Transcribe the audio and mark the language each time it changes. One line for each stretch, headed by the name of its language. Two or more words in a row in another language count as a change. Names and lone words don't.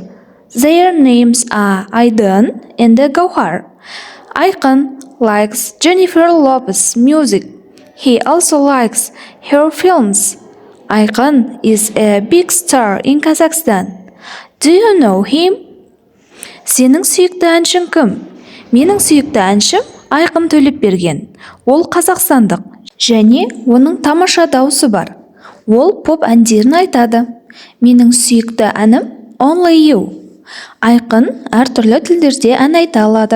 English: Their names are Aydan and Gauhar. Aykan likes Jennifer Lopez music. He also likes her films. Aykan is a big star in Kazakhstan. Do you know him?
Kazakh: Сенің сүйікті әншің кім? Менің сүйікті әншім Айқын Төлепберген. Ол қазақстандық және оның тамаша дауысы бар. Ол поп әндерін айтады. Менің сүйікті әнім Only You. Айқын әртүрлі тілдерде ән айта алады.